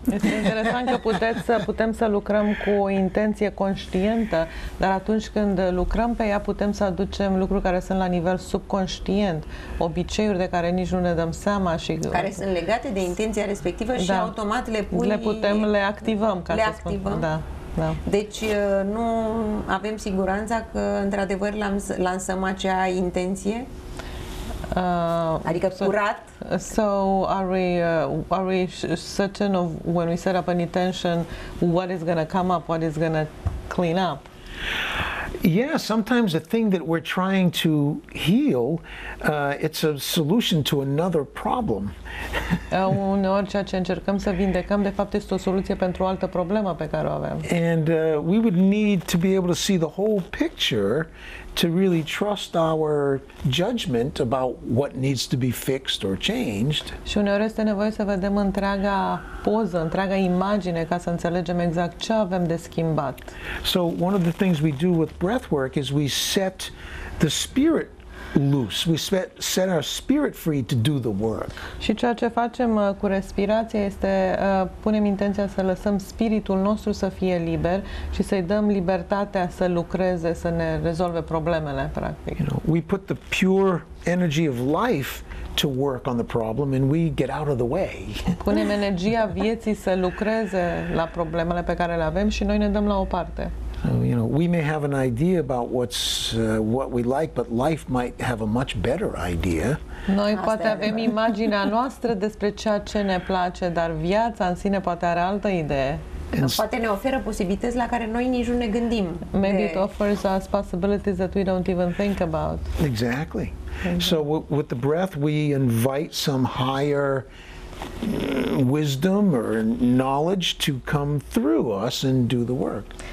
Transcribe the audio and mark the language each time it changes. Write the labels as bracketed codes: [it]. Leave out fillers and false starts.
[ro] Este interesant că putem să lucrăm cu o intenție conștientă, dar atunci când lucrăm pe ea putem să aducem lucruri care sunt la nivel subconștient, obiceiuri de care nici nu ne dăm seama și care sunt legate de intenția respectivă și automat le activăm, ca le să activăm. spun. Da. Da. Deci nu avem siguranța că într-adevăr lansăm acea intenție? Adică curat? [en] So are we certain of when we set up an intention what is going to come up, what is going to clean up? Yeah, sometimes the thing that we're trying to heal, it's a solution to another problem. [ro] Uneori ceea ce încercăm să vindecăm, de fapt, este o soluție pentru o altă problemă pe care o avem. [en] And we would need to be able to see the whole picture to really trust our judgment about what needs to be fixed or changed. [ro] Și uneori este nevoie să vedem întreaga poză, întreaga imagine, ca să înțelegem exact ce avem de schimbat. [en] So one of the things we do with breath work is we set the spirit loose. We set our spirit free to do the work. [ro] Și ceea ce facem cu respirația este punem intenția să lăsăm spiritul nostru să fie liber și să-i dăm libertatea să lucreze, să ne rezolve problemele, practic. [en] You know, we put the pure energy of life to work on the problem and we get out of the way. [ro] Punem energia vieții să lucreze la problemele pe care le avem și noi ne dăm la o parte. [en] You know, we may have an idea about what we like, but life might have a much better idea. [ro] Noi poate avem imaginea noastră despre ceea ce ne place, dar viața în sine poate are altă idee. Poate ne oferă posibilități la care noi nici nu ne gândim. [en] Maybe it offers us possibilities that we don't even think about. Exactly. So with the breath, we invite some higher wisdom or knowledge to come through us and do the work.